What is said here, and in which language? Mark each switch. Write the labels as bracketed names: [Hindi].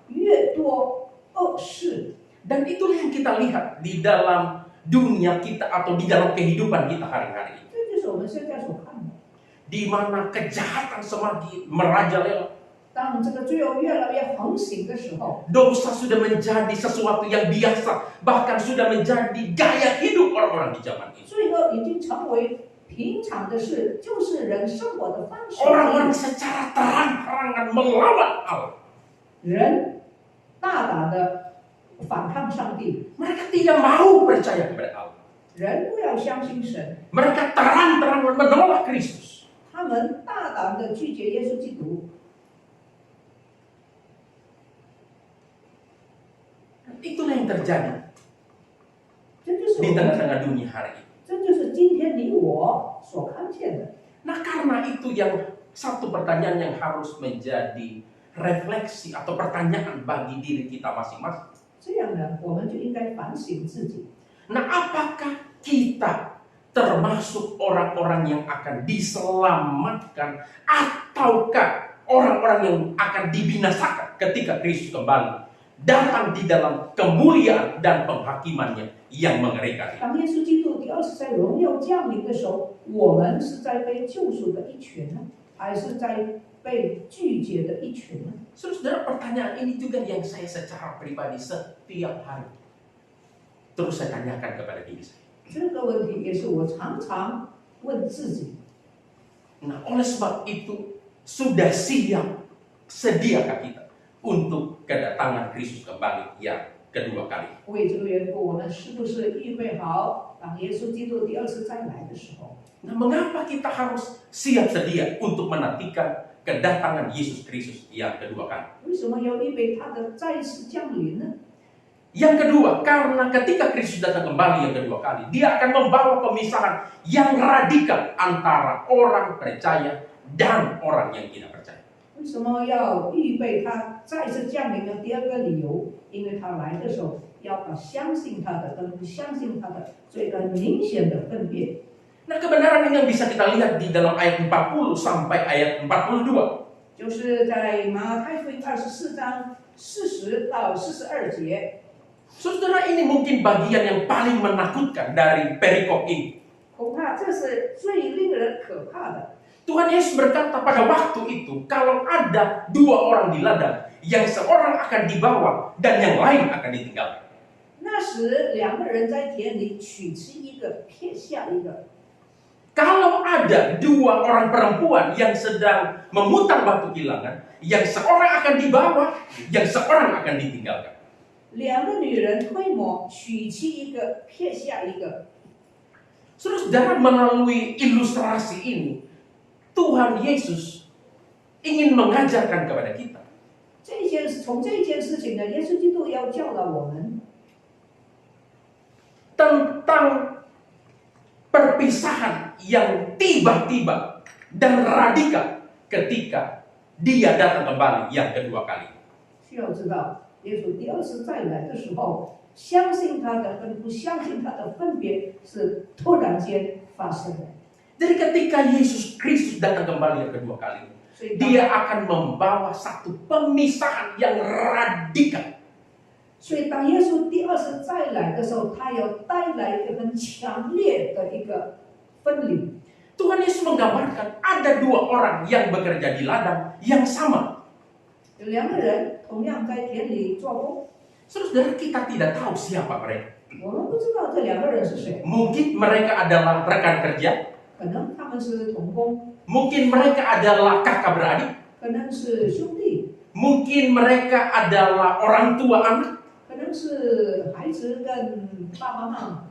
[Chinese] 越多恶事。 [Indonesian] Dan itulah yang kita lihat di dalam dunia kita atau di dalam kehidupan kita hari-hari ini. [Chinese] 这就是我们现在所看的。 [Indonesian] Di mana kejahatan semakin merajalela. [Chinese] 当这个罪恶越来越横行的时候， [Indonesian] Dosa sudah menjadi sesuatu yang biasa, bahkan sudah menjadi gaya hidup orang-orang di zaman ini. [Chinese] 罪恶已经成为平常的事，就是人生活的方式。 [Indonesian] Orang-orang secara terang-terangan melawan Allah. [Chinese] 人大胆的反抗上帝， [Indonesian] Mereka tidak mau percaya kepada Allah. [Chinese] 人不要相信神， [Indonesian] Mereka terang-terangan menolak Kristus. [Chinese] 他们大胆的拒绝耶稣基督。 [Indonesian] Itulah yang terjadi [Chinese] 这就是我 [Indonesian] di tengah-tengah dunia hari ini. [Chinese] 这就是今天你我所看见的。 [Indonesian] Nah, karena itu yang satu pertanyaan yang harus menjadi refleksi atau pertanyaan bagi diri kita masing-masing. [Chinese] 这样呢，我们就应该反省自己。 [Indonesian] Nah, apakah kita termasuk orang-orang yang akan diselamatkan ataukah orang-orang yang akan dibinasakan ketika Kristus kembali datang di dalam kemuliaan dan penghakimannya yang mengerikan. [Chinese] 当耶稣基督第二次在荣耀降临的时候，我们是在被救赎的一群呢，还是在被拒绝的一群呢？ [Indonesian] Saudara, pertanyaan ini juga yang saya secara pribadi setiap hari terus saya tanyakan kepada diri saya. [Chinese] 这个问题也是我常常问自己。 [Indonesian] Nah, oleh sebab itu sudah sediakah kita untuk kedatangan Kristus kembali yang kedua kali? [Chinese] 为这个缘故，我们是不是预备好，当耶稣基督第二次再来的时候？ [Indonesian] Nah, mengapa kita harus siap sedia untuk menantikan kedatangan Yesus Kristus yang kedua kali? [Chinese] 为什么要预备他的再次降临呢？ [Indonesian] Yang kedua, karena ketika Kristus datang kembali yang kedua kali, Dia akan membawa pemisahan yang radikal antara orang percaya dan orang yang tidak percaya. [Chinese] 为什么要预备他再次降临的第二个理由？因为他来的时候，要把相信他的跟不相信他的做一个明显的分别。 [Indonesian] Nah, kebenaran ini yang bisa kita lihat di dalam ayat 40 sampai ayat 42. [Chinese] 就是在马太福音24章40到42节。 [Indonesian] Saudara, ini mungkin bagian yang paling menakutkan dari perikop ini. [Chinese] 恐怕这是最令人可怕的。 [Indonesian] Tuhan Yesus berkata pada waktu itu, kalau ada dua orang di ladang, yang seorang akan dibawa dan yang lain akan ditinggalkan. [Chinese] 那时两个人在田里，取其一个，撇下一个。 [Indonesian] Kalau ada dua orang perempuan yang sedang memutar batu kilangan, yang seorang akan dibawa, yang seorang akan ditinggalkan. [Chinese] 两个女人推磨，取其一个，撇下一个。 [Indonesian] Saudara, melalui ilustrasi ini, Tuhan Yesus ingin mengajarkan kepada kita [Chinese] 从这件事情呢，耶稣基督要教导我们 [Indonesian] tentang perpisahan yang tiba-tiba dan radikal ketika Dia datang kembali yang kedua kali. [Chinese] 需要知道，耶稣第二次再来的时候，相信他的跟不相信他的分别是突然间发生的。 [Indonesian] Jadi ketika Yesus Kristus datang kembali yang kedua kali, [Chinese] 所以当 [Indonesian] Dia akan membawa satu pemisahan yang radikal. [Chinese] 所以当耶稣第二次再来的时候，他要带来一个很强烈的一个分离。 [Indonesian] Tuhan Yesus menggambarkan ada dua orang yang bekerja di ladang yang sama. [Chinese] 有两个人同样在田里做工， [Indonesian] Saudara, kita tidak tahu siapa mereka. [Chinese] 我们不知道这两个人是谁， [Indonesian] Mungkin mereka adalah rekan kerja, [Chinese] 可能他们是同工， [Indonesian] mungkin mereka adalah kakak beradik, [Chinese] 可能是兄弟， [Indonesian] mungkin mereka adalah orang tua anak, [Chinese] 可能是孩子跟爸爸妈妈，